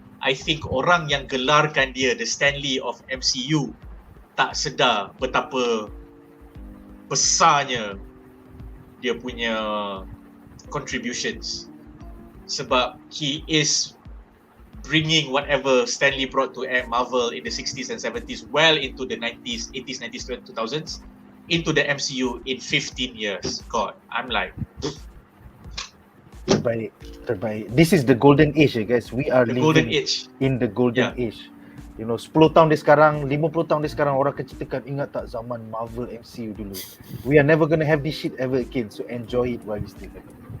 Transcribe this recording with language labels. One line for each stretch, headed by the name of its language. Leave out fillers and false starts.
English: I think
Malay: orang yang gelarkan dia the Stanley of MCU tak sedar betapa besarnya dia punya
English: contributions,
Malay: sebab
English: he is bringing whatever Stanley brought to Marvel in the 60s and 70s well into the 90s, 80s, 90s, 2000s into the MCU in 15 years. God, I'm like
Malay: terbaik.
English: This is the golden age, guys. We are the living golden age. in the golden age. You know,
Malay: 10 tahun dia sekarang, 50 tahun dia sekarang, orang akan ceritakan, ingat tak zaman Marvel MCU dulu.
English: We are never gonna have this shit ever again. So enjoy it while we still have it.